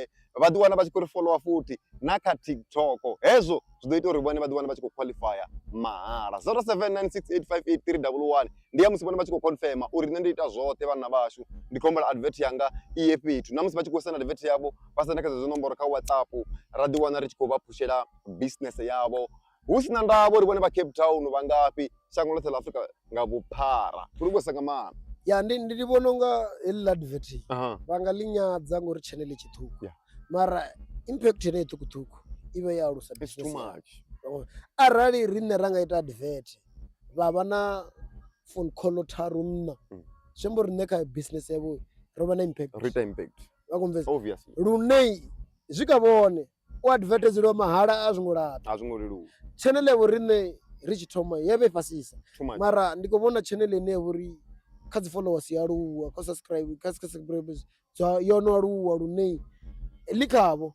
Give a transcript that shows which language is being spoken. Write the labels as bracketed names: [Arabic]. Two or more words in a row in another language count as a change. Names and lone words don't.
[Venda] vha ḓi wana vha tshi khou ri followa futhi na kha TikTok hezwo zwi ḓo ita uri vhone vha ḓi wana vha tshi khou qualify mahala 0796858311 ndi ya musi vhone vha tshi khou confirm uri nṋe ndi ita zwoṱhe vhana vhashu ndi khou humbela advert yanga iye fhethu na musi vha tshi khou senda advert yavho vha senda kha dzedzo nomboro kha WhatsApp ra ḓi wana ri tshi khou vha phushela business yavho hu sina ndavha uri vhone vha Cape Town vha ngafhi shango ḽoṱhe ḽa Afrika nga vhuphara kuri vho sanga mana ya ndi vhona unga heḽi advert Aha. vha nga ḽi nyadza ngori channel tshiṱuku Yeah. mara impact ine ṱukuṱuku i vha ya alusa [English] It's too business much. [Venda] arali riṋe ra nga ita advert vha vha na phone call tharu nṋa zwi amba uri riṋe kha business yavho ro vha na impact vha kumvesa [English] Obviously. [Venda] lune zwi kha vhone u advertiseliwa mahala a zwi ngo laṱa A zwi ngo leluwa. channel yavho riṋe ri tshi thoma ya vha i fhasisa [English] Too much. [Venda] mara ndi khou vhona channel ine ya vha uri kha dzi followers ya aluwa kha subscribers yo no aluwa lune ḽi khavho